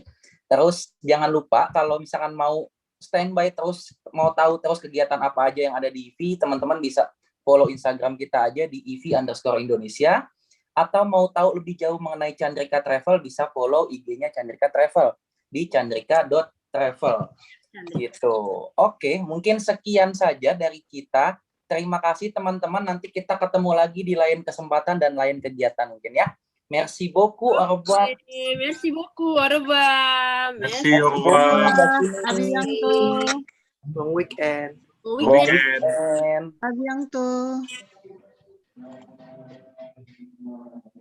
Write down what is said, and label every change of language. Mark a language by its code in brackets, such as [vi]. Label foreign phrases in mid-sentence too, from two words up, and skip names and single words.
[id] Terus jangan lupa kalau misalkan mau standby terus, mau tahu terus kegiatan apa aja yang ada di Ivi, teman-teman bisa follow Instagram kita aja di ivi_Indonesia, atau mau tahu lebih jauh mengenai Chandrika Travel bisa follow IG-nya Chandrika Travel di chandrika.travel gitu. Oke, mungkin sekian saja dari kita. Terima kasih teman-teman, nanti kita ketemu lagi di lain kesempatan dan lain kegiatan mungkin ya. [fr] Merci beaucoup, au revoir. Merci beaucoup, au revoir. Merci, au revoir. À bientôt. Bon weekend. Bon Bon weekend. weekend. À bientôt.